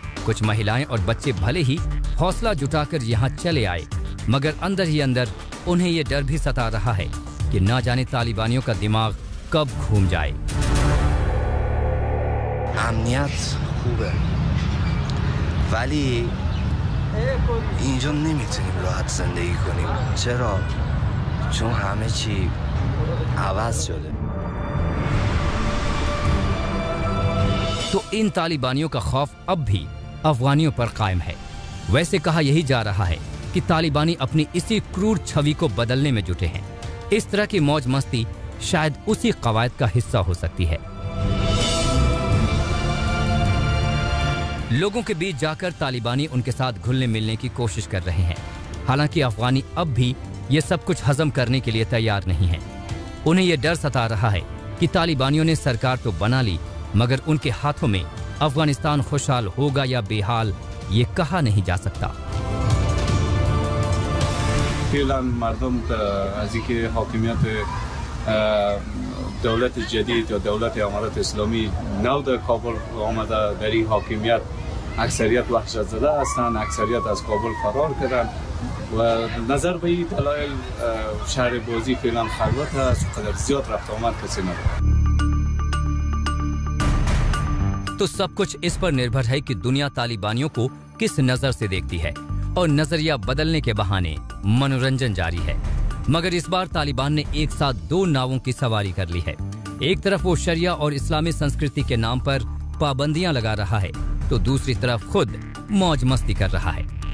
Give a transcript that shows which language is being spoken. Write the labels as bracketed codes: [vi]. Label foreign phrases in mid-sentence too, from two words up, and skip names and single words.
[hi] कुछ महिलाएं और बच्चे भले ही हौसला जुटाकर यहाँ चले आए, मगर अंदर ही अंदर उन्हें ये डर भी सता रहा है कि ना जाने तालिबानियों का दिमाग कब घूम जाए। [fa] امنیت خوبه، ولی اینجا نمیتونیم راحت زندگی کنیم. چرا؟ چون همه چی عوض شده. [hi] तो इन तालिबानियों का खौफ अब भी अफगानियों पर कायम है। वैसे कहा यही जा रहा है कि तालिबानी अपनी इसी क्रूर छवि को बदलने में जुटे हैं। इस तरह की मौज मस्ती शायद उसी कवायद का हिस्सा हो सकती है। लोगों के बीच जाकर तालिबानी उनके साथ घुलने मिलने की कोशिश कर रहे हैं। हालांकि अफगानी अब भी ये सब कुछ हजम करने के लिए तैयार नहीं है। उन्हें यह डर सता रहा है कि तालिबानियों ने सरकार तो बना ली, मगर उनके हाथों में अफगानिस्तान खुशहाल होगा या बेहाल ये कहा नहीं जा सकता। [fa] دولت جدید یا دولت امارات اسلامی نو در کابل آمده، در این حاکمیت اکثریت وحشت زده هستند، اکثریت از کابل فرار کردند و نظر به این دلایل شهر بازی فعلا خلوت است، قدر زیاد رفت آمد کسی نداره। [hi] तो सब कुछ इस पर निर्भर है कि दुनिया तालिबानियों को किस नजर से देखती है, और नजरिया बदलने के बहाने मनोरंजन जारी है। मगर इस बार तालिबान ने एक साथ दो नावों की सवारी कर ली है। एक तरफ वो शरिया और इस्लामी संस्कृति के नाम पर पाबंदियां लगा रहा है, तो दूसरी तरफ खुद मौज मस्ती कर रहा है।